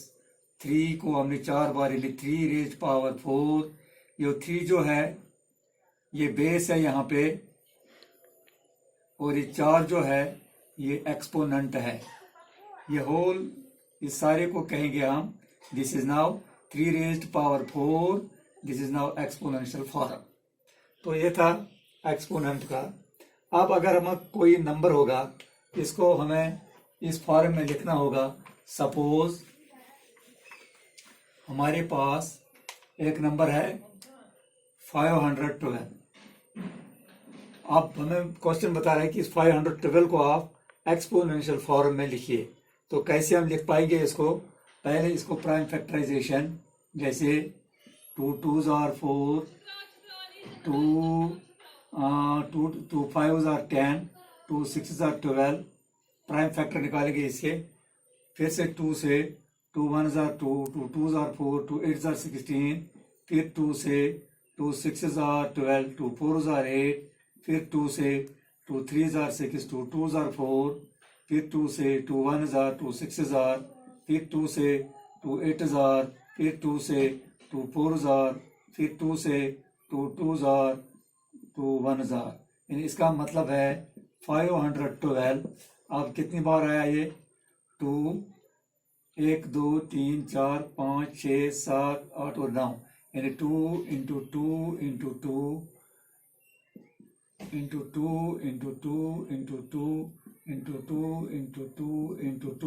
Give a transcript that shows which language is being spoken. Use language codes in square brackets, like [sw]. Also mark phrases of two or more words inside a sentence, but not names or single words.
[hi] 3 को हमने 4 बार, यानी 3 [en] raise power [hi] 4. ये 3 जो है ये बेस है यहाँ पे, और ये 4 जो है ये एक्सपोनेंट है. ये होल, इस सारे को कहेंगे हम [en] this is now 3 raised power 4. this is now exponential form. [hi] तो ये था एक्सपोनेंट का. अब अगर हम कोई नंबर होगा, इसको हमें इस फॉर्म में लिखना होगा. सपोज हमारे पास एक नंबर है 512. अब हमें क्वेश्चन बता रहा है कि इस 512 को आप [en] exponential form [hi] में लिखिए. तो कैसे हम लिख पाएंगे इसको? पहले इसको [en] prime factorization, [hi] जैसे [en] 2 2s are 4, 2 5s are 10, 2 6s are 12. prime factor [hi] निकालेंगे इसके. फिर से [en] 2 से 2 1s are 2, 2 2s are 4, 2 8s are 16. [hi] फिर 2 से [en] 2 6s are 12, 2 4s are 8. [hi] फिर 2 से [en] 2 3s are 6, 2 2s are 4. [hi] फिर 2 से [en] 2 1s are 2 6s are. [hi] फिर 2 से 2 [en] 8s are. [hi] फिर 2 से [en] 2 4s are. [hi] फिर 2 से [en] 2 2s are, 2 1s are. [hi] यानी इसका मतलब है 512. अब कितनी बार आया ये? 2 1 2 3 4 5 6 7 8 और 9. यानी 2 इंटू 2 इंटू 2 इंटू 2 इंटू 2 इंटू 2 इंटू 2 इंटू 2 इंटू 2.